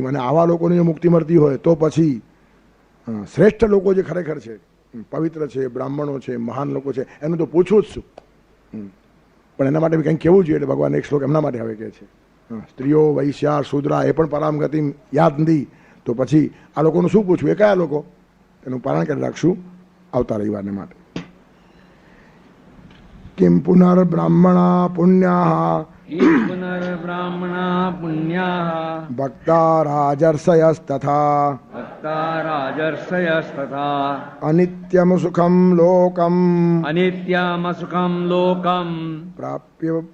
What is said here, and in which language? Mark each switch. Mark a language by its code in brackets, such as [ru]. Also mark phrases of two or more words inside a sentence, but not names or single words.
[gu] અને આવા લોકોને જો મુક્તિ મળતી હોય તો પછી શ્રેષ્ઠ લોકો જે ખરેખર છે, પવિત્ર છે, બ્રાહ્મણો છે, મહાન લોકો છે, એનું તો પૂછવું જ શું. પણ એના માટે કંઈક કહેવું જોઈએ. એટલે ભગવાન એક શ્લોક એમના માટે હવે કહે છે, સ્ત્રીઓ [sa] વૈશ્યા શુદ્રા [gu] એ પણ પરામ ગતિ યાદ નથી, તો પછી આ લોકોનું શું પૂછવું? એ કયા લોકો? એનું પારણ કરી રાખશું આવતા રવિવારને માટે. [sa] किं पुनर्ब्राह्मणा पुण्याः भक्ता राजर्षयस्तथा अनित्यं सुखं लोकं प्राप्य